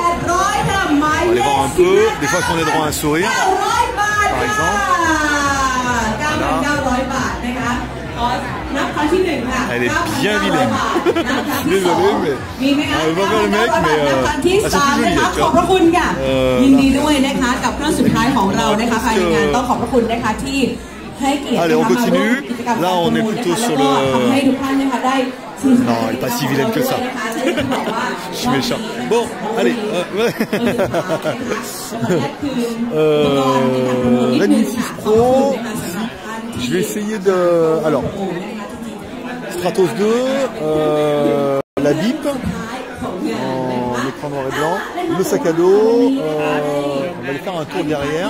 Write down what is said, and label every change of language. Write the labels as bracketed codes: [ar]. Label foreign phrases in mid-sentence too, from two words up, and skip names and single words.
[fr] On va aller voir un peu. Des fois, qu'on ait droit à un sourire, par exemple. Voilà. Elle est bien vilaine. Je suis désolé, mais elle va vers le mec, mais elles sont plus jolies. [th] ขอบพระคุณค่ะยินดีด้วยนะคะกับเครื่องสุดท้ายของเรานะคะภายในงานต้องขอบพระคุณนะคะที่ให้เกียรติ [fr] Allez, on continue. Là, on est plutôt sur le. [th] ให้ทุกท่านนะคะได้ [fr] Non, elle n'est pas si vilaine que ça. Je suis méchant. Bon, allez. Redmi 6 Pro, je vais essayer de... Alors, Stratos 2, la BIP, en écran noir et blanc, le sac à dos, on va aller faire un tour derrière.